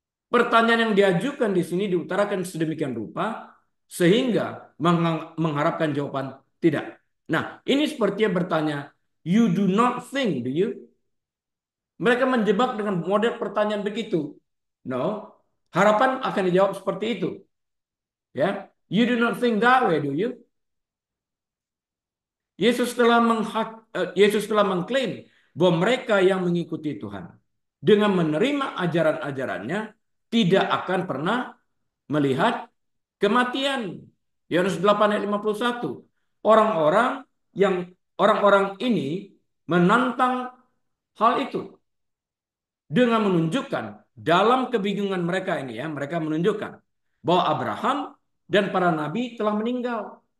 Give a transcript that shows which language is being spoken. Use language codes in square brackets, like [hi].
[id] Pertanyaan yang diajukan di sini diutarakan sedemikian rupa sehingga mengharapkan jawaban tidak. Nah, ini sepertinya bertanya, [en] you do not think, do you? [id] Mereka menjebak dengan model pertanyaan begitu. No, harapan akan dijawab seperti itu. [en] Ya, you do not think that way, do you? [id] Yesus telah mengklaim bahwa mereka yang mengikuti Tuhan dengan menerima ajaran-ajarannya tidak akan pernah melihat kematian. Yohanes 8 ayat 51. Orang-orang orang-orang ini menantang hal itu dengan menunjukkan dalam kebingungan mereka ini ya, mereka menunjukkan bahwa Abraham dan para nabi telah meninggal.